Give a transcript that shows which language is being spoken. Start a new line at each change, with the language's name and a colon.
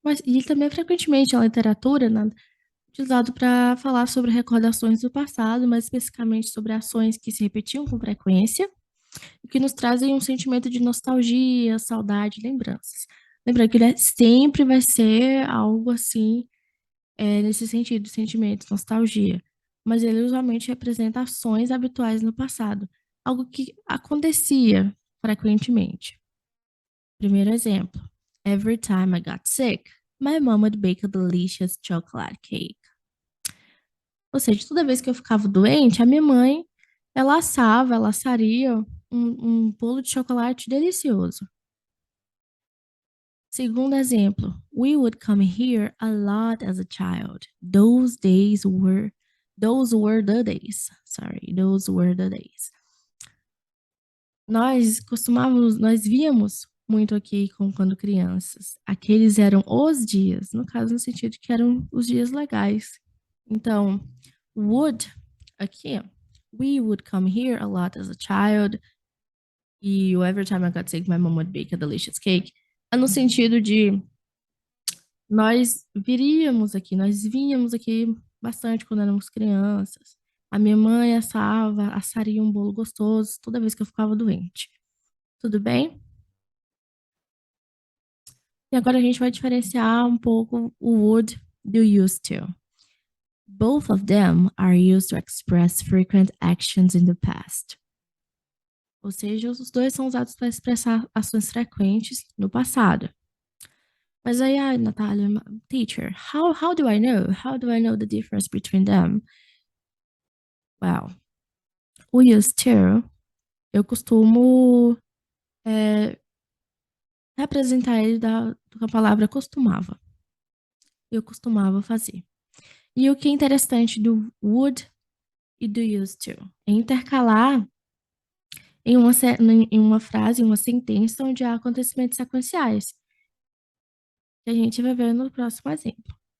Portuguese: E também frequentemente na literatura, utilizado para falar sobre recordações do passado, mais especificamente sobre ações que se repetiam com frequência e que nos trazem um sentimento de nostalgia, saudade, lembranças. Lembrando que ele sempre vai ser algo assim, nesse sentido, sentimento, nostalgia. Mas ele usualmente representa ações habituais no passado, algo que acontecia frequentemente. Primeiro exemplo.
English: Every time I got sick, my mom would bake a delicious chocolate cake.
Portuguese: Ou seja, toda vez que eu ficava doente, a minha mãe, ela assaria um bolo de chocolate delicioso. Segundo exemplo,
English: we would come here a lot as a child. Those were the days. Sorry, those were the days.
Portuguese: Nós víamos muito aqui quando crianças. Aqueles eram os dias, no caso, no sentido que eram os dias legais.
English: Então, would, aqui, we would come here a lot as a child. E every time I got sick, my mom would bake a delicious cake.
Portuguese: É no sentido de nós viríamos aqui, nós vínhamos aqui bastante quando éramos crianças. A minha mãe assaria um bolo gostoso toda vez que eu ficava doente. Tudo bem? E agora a gente vai diferenciar um pouco o would do used to.
English: Both of them are used to express frequent actions in the past.
Portuguese: Ou seja, os dois são usados para expressar ações frequentes no passado. Mas aí,
English: Natália, teacher, how do I know? How do I know the difference between them?
Portuguese: Well, o used to, eu costumo representar ele com a palavra costumava. Eu costumava fazer. E o que é interessante do would e do used to é intercalar em uma frase, em uma sentença onde há acontecimentos sequenciais, que a gente vai ver no próximo exemplo.